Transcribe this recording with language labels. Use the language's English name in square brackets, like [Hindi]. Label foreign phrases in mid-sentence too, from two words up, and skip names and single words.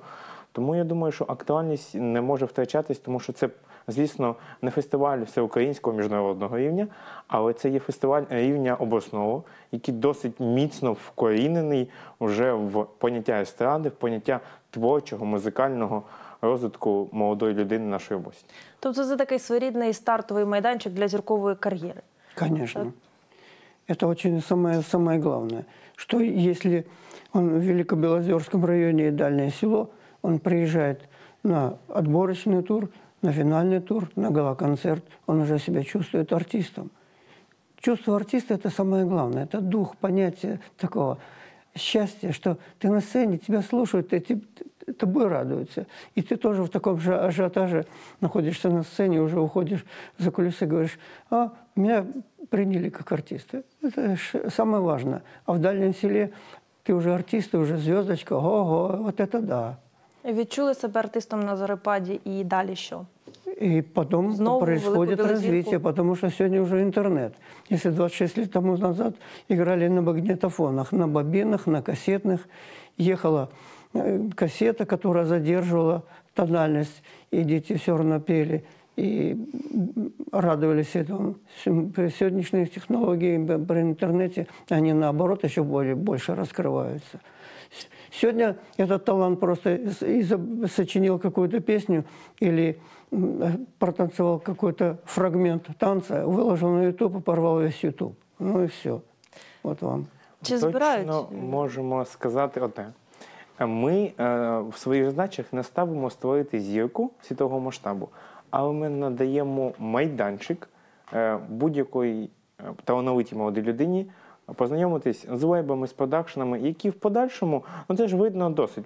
[Ukrainian] Тому я думаю, що актуальність не може втрачатись, тому що це, звісно, не фестиваль всеукраїнського міжнародного рівня, але це є фестиваль рівня обласного, який досить міцно вкорінений вже в поняття естради, в поняття творчого, музикального розвитку молодої людини нашої області. Тобто це такий своєрідний стартовий майданчик для зіркової кар'єри. [Russian] Конечно. Это очень самое главное, что если он в Великобелозерском районе и дальнее село, он приезжает на отборочный тур, на финальный тур, на гала-концерт, он уже себя чувствует артистом. Чувство артиста – это самое главное, это дух, понятие такого счастья, что ты на сцене, тебя слушают, тобой радуются. И ты тоже в таком же ажиотаже находишься на сцене, уже уходишь за кулисы и говоришь, меня приняли как артиста. Это самое важное. А в дальнем селе ты уже артист, ты уже звездочка, ого, вот это да. [Ukrainian] Відчули себе артистом на Зорепаді и далі що? [Russian] И потом Снова происходит развитие, потому что сегодня уже интернет. Если 26 лет тому назад играли на магнитофонах, на бобинах, на кассетных, ехала кассета, которая задерживала тональность, и дети все равно пели и радовались этому. При сегодняшних технологиях, при интернете, они наоборот еще больше раскрываются. Сегодня этот талант просто сочинил какую-то песню или протанцевал какой-то фрагмент танца, выложил на YouTube и порвал весь YouTube. Ну и все. Вот вам. [Ukrainian] Чи збирають? Точно можемо сказати одне. Ми в своїх задачах не ставимо створити зірку світового масштабу, але ми надаємо майданчик будь-якої талановитій молодій людині познайомитись з лейбами, з продакшенами, які в подальшому, це ж видно досить.